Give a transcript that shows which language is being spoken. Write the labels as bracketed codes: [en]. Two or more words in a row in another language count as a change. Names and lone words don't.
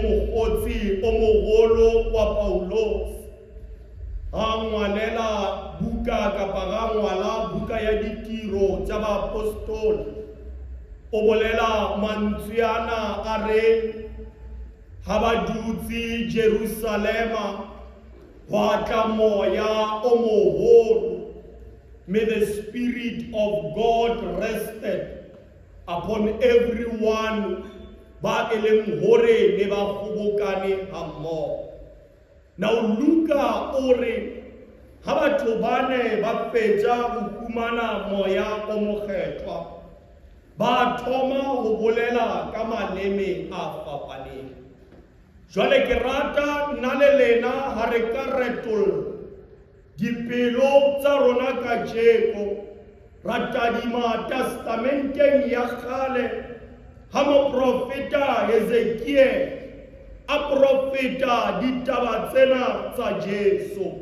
[nso] mokgotsi o mogolo wa Paulos ga ngwalela buka kapa ga ngwala buka ya ditiro tša baapostola o bolela mantsweana a re ga ba dutse Jerusalema gwa tla moya o mogolo. [en] May the Spirit of God rested upon everyone [nso] ba e leng hore ne ba kgobokane hammogo. Now Luka o re ha batho bane ba fetša go humana moya o mokgethwa ba thoma go bolela ka maleme a fapaneng. Jwale ke rata nna le lena ha re ka retolla dipelo tsa rona kajeko ra tadima testamenteng ya kgale ha moprofeta Hezekiel a profeta ditaba tsena tsa Jesu.